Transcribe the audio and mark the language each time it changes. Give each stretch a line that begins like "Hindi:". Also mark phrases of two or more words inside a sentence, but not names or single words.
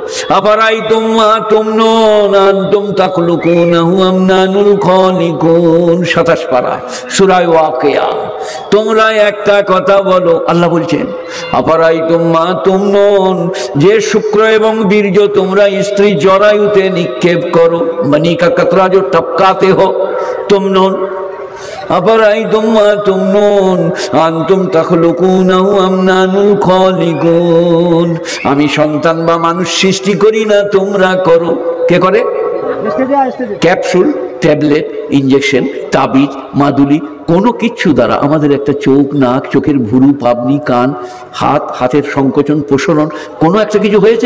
Arabic: أفرأيتم ما تمنون أأنتم تخلقونه أم نحن الخالقون,
Bangla: 27 পারা সূরা ওয়াকিয়া। তোমরা একটা কথা বলো, আল্লাহ বলছেন
Arabic: أفرأيتم ما تمنون,
Bangla: যে শুক্র এবং বীর্য তোমরা স্ত্রী জরায়ুতে নিক্ষেপ করো,
Hindi: मनी का क़तरा जो टपकाते हो
Arabic: تمنون أفرأيتم ما تمنون أأنتم تخلقونه أم نحن الخالقون,
Bangla: আমি সন্তান বা মানুষ সৃষ্টি করি না, তোমরা করো। কে করে? ক্যাপসুল, ট্যাবলেট, ইনজেকশন, তাবিজ, মাদুলি, কোনো কিচ্ছু দ্বারা আমাদের একটা চোখ, নাক, চোখের ভুরু, পাবনি, কান, হাত, হাতের সংকোচন, প্রসারণ, কোনো একটা কিছু হয়েছে?